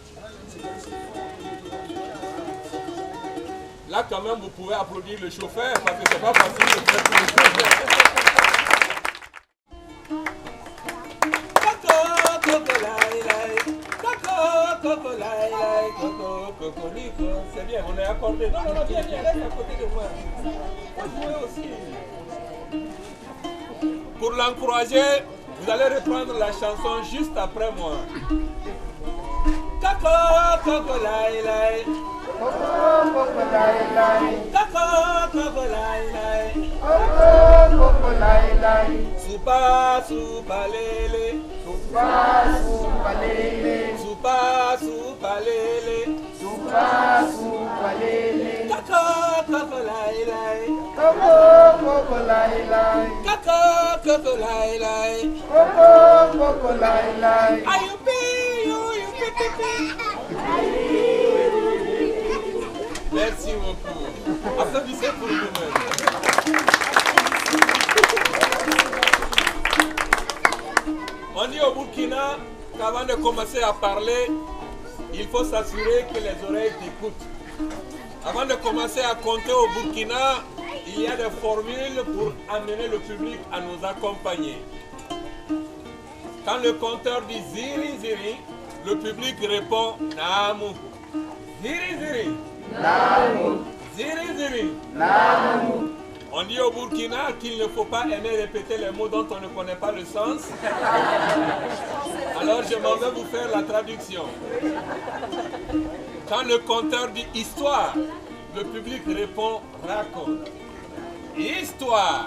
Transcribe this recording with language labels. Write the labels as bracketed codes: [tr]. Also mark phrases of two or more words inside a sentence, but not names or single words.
[fr] Là, quand même, vous pouvez applaudir le chauffeur parce que c'est pas facile de faire tout le coco, lai, lai, coco, cocorico. C'est bien, on est accordé. Non, non, non, viens, viens, reste à côté de moi. Faut jouer aussi. Pour l'encourager, vous allez reprendre la chanson juste après moi. Coco, coco, lai, lai. Coco, coco, lai, lai. Coco, coco, lai, lai. Coco, coco, lai, lai. Soupa, soupa, lele. Soupa, soupa, lele. Soupa, soupa, lele. Soupa, soupa, lele. Coco, coco, lai, lai. Coco, coco, lai, lai. Coco, coco, lai, lai. Coco, coco, lai, lai. Ayoupi, merci beaucoup. Applaudissez pour vous-même. On dit au Burkina qu'avant de commencer à parler, il faut s'assurer que les oreilles t'écoutent. Avant de commencer à compter au Burkina, il y a des formules pour amener le public à nous accompagner. Quand le compteur dit [dyu] ziri ziri, [fr] le public répond Namu. [dyu] Ziri ziri. Namu. Ziri ziri. Namu. [fr] On dit au Burkina qu'il ne faut pas aimer répéter les mots dont on ne connaît pas le sens. Alors je m'en vais vous faire la traduction. Quand le compteur dit histoire, le public répond raconte. Histoire.